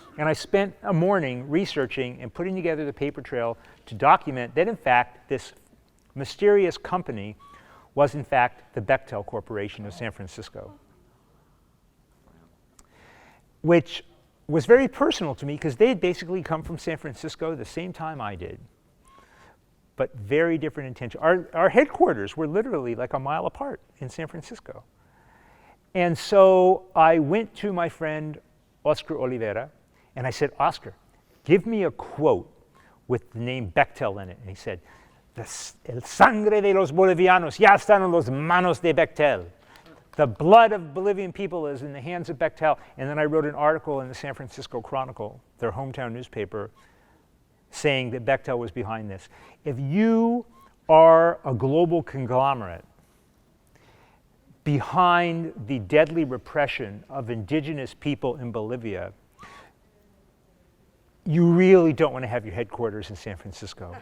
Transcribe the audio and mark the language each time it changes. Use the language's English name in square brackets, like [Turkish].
[English] And I spent a morning researching and putting together the paper trail to document that, in fact, this mysterious company was, in fact, the Bechtel Corporation of San Francisco, which was very personal to me because they had basically come from San Francisco the same time I did, but very different intention. Our headquarters were literally like a mile apart in San Francisco. And so I went to my friend Oscar Oliveira and I said, "Oscar, give me a quote with the name Bechtel in it." And he said, [Spanish] "El sangre de los bolivianos ya están en las manos de Bechtel." [English] The blood of Bolivian people is in the hands of Bechtel. And then I wrote an article in the San Francisco Chronicle, their hometown newspaper, saying that Bechtel was behind this. If you are a global conglomerate behind the deadly repression of indigenous people in Bolivia, you really don't want to have your headquarters in San Francisco.